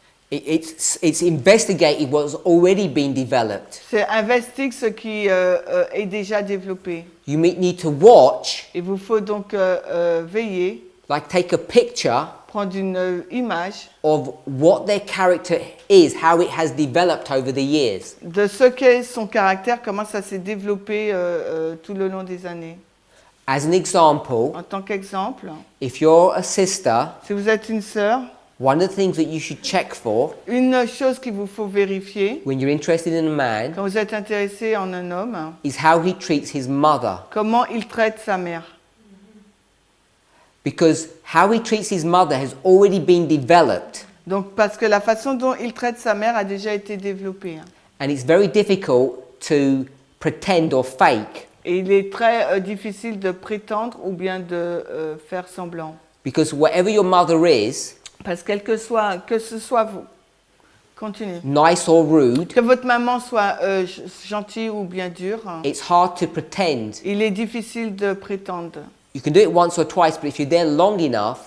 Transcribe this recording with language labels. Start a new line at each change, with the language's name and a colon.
English: It's investigating what's already been developed.
French: C'est investiguer ce qui est déjà développé.
English: You need to watch,
French: Il vous faut donc veiller,
English: like take a picture
French: prendre une image
English: of what their character is, how it has developed over the years.
French: de ce qu'est son caractère, comment ça s'est développé tout le long des années.
English: As an example,
French: En tant qu'exemple,
English: if you're a sister,
French: si vous êtes une sœur,
English: one of the things that you should check for
French: une chose qu'il vous faut vérifier
English: when you're interested in a man
French: quand vous êtes intéressé en un homme,
English: is how he treats his mother.
French: comment il traite sa mère.
English: Because how he treats his mother has already been developed,
French: Donc parce que la façon dont il traite sa mère a déjà été développée.
English: and it's very difficult to pretend or fake.
French: Et il est très difficile de prétendre ou bien de faire semblant.
English: Because whatever your mother is,
French: Parce que ce soit vous, continuez.
English: nice or rude,
French: Que votre maman soit gentille ou bien dure,
English: it's hard to pretend.
French: il est difficile de prétendre.
English: You can do it once or twice, but if you're there long enough,